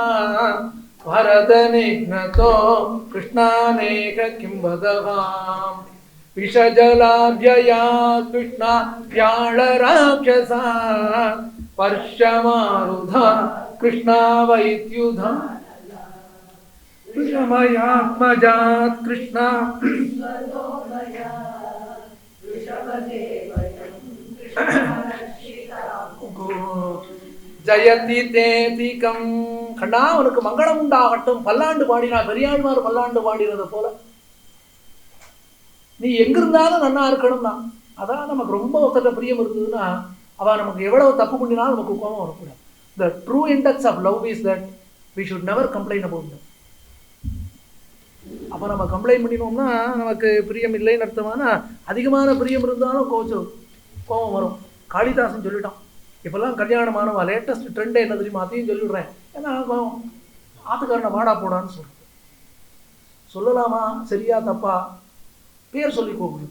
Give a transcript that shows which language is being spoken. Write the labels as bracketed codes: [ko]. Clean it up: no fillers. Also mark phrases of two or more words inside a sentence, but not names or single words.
[sa] भरतनिघ्नतो कृष्णानेक किं वदवाम् विषजलाभ्यया कृष्ण व्याळराक्षसा पर्शमारुधा कृष्ण वैद्युधा विषमयात्मजात् कृष्ण जयति देतिकम्. [ta] கண்ணா உனக்கு மங்களம் உண்டாகட்டும். பல்லாண்டு பாடினா பெரியாழ்வார் பல்லாண்டு பாடினது போல நீ எங்க இருந்தாலும் நன்னா இருக்கணும்னா. அதான் நமக்கு ரொம்ப ஒருத்தர பிரியம் இருந்ததுன்னா அவ நமக்கு எவ்வளவு தப்பு பண்ணினாலும் நமக்கு கோபம் வரக்கூடாது. [en] The true index of love is that we should never complain about them. [ta] அப்போ நம்ம கம்ப்ளைண்ட் பண்ணினோம்னா நமக்கு பிரியம் இல்லைன்னு அர்த்தமானா அதிகமான பிரியம் இருந்தாலும் கோபம் வரும். காளிதாசன் சொல்லிட்டான், இப்போல்லாம் கல்யாணமானவா [en] latest trend [ta] என்ன தெரியுமா, அதையும் சொல்லிவிடுறேன். ஏன்னா ஆத்துக்காரனை வாடா போடான்னு சொல்றது சொல்லலாமா, சரியா தப்பா பேர் சொல்லி போகுது.